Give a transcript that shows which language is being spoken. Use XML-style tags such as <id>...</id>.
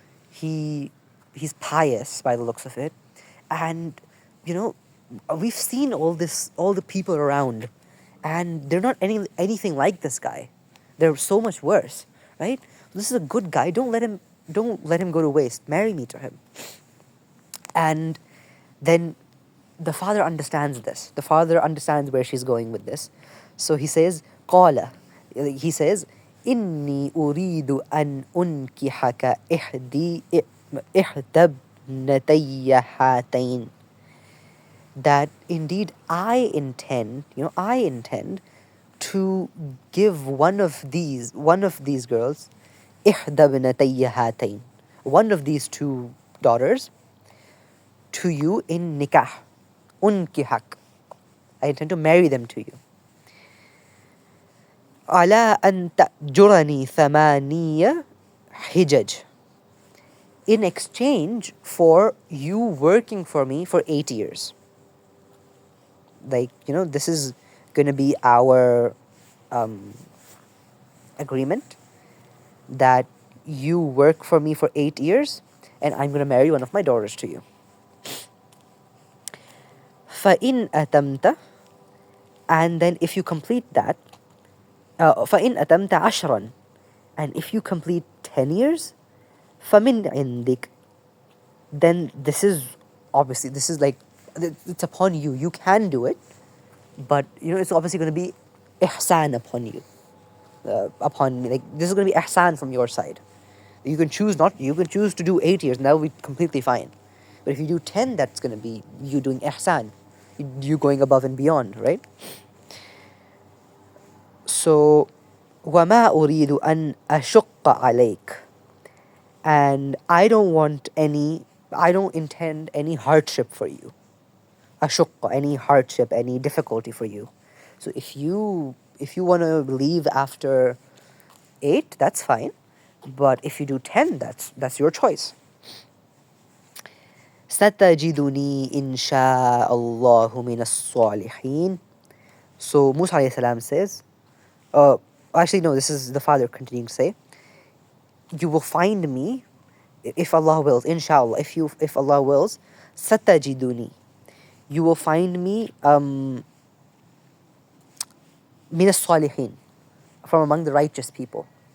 <en>He's pious by the looks of it. And, we've seen all the people around, and they're not anything like this guy. They're so much worse, right? This is a good guy. Don't let him go to waste. Marry me to him. And then the father understands this. The father understands where she's going with this. So he says, قال.</en> <ar>He says, إني أريد أن أنكحك إحدى ابنتي هاتين.</ar> <en>That indeed I intend, I intend to give one of these girls, إحدى ابنتي هاتين, one of these two daughters, to you in nikah. Unkihak. I intend to marry them to you.</en> <ar>على أن تأجرني ثمانية حجج.</ar> <en>In exchange for you working for me for 8 years. Like, this is going to be our agreement, that you work for me for 8 years and I'm going to marry one of my daughters to you.</en> <ar>فَإِنْ أَتَمْتَ.</ar> <en>And then if you complete that, فَإِنْ أَتَمْتَ عَشْرًا. And if you complete 10 years, فَمِنْ عِنْدِكَ. Then this is like, it's upon you. You can do it, but it's obviously going to be ihsan upon you, upon me. Like, this is going to be ihsan from your side. You can choose to do 8 years, and that will be completely fine. But if you do 10, that's going to be you doing ihsan, you going above and beyond, right?</en> <ar>So, وَمَا أُرِيدُ أَنْ أَشُقَّ عَلَيْكَ.</ar> <en>And I don't intend any hardship for you. Ashukka, any hardship, any difficulty for you. So if you want to leave after 8, that's fine. But if you do 10, that's your choice.</en> <ar>ستجدني إن شاء الله من الصالحين.</ar> <en>So Musa A.S. says, actually no, this is the father continuing to say, you will find me, if Allah wills, inshallah, if Allah wills, satajiduni, you will find me min as-salihin, from among the righteous people.</en>